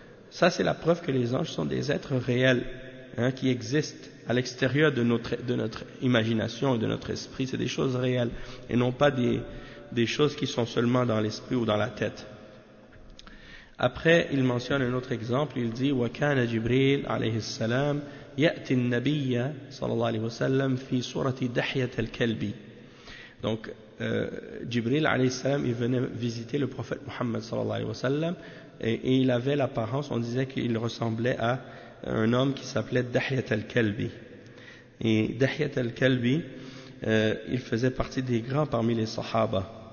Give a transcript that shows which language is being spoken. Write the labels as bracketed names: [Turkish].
[French] Ça, c'est la preuve que les anges sont des êtres réels, hein, qui existent à l'extérieur de notre imagination et de notre esprit. C'est des choses réelles et non pas des choses qui sont seulement dans l'esprit ou dans la tête. Après, il mentionne un autre exemple. Il dit, [Arabic] وَكَانَ جِبْرِيلْ عَلَيْهِ السَّلَامِ يأتي النبي صلى الله عليه وسلم في صورة دحية الكلب. [French] Donc Jibril alayhi salam, il venait visiter le prophète Muhammad [Arabic] صلى الله عليه وسلم, [French] et il avait l'apparence, on disait qu'il ressemblait à un homme qui s'appelait دحية الكلب. Et دحية الكلب, il faisait partie des grands parmi les Sahaba.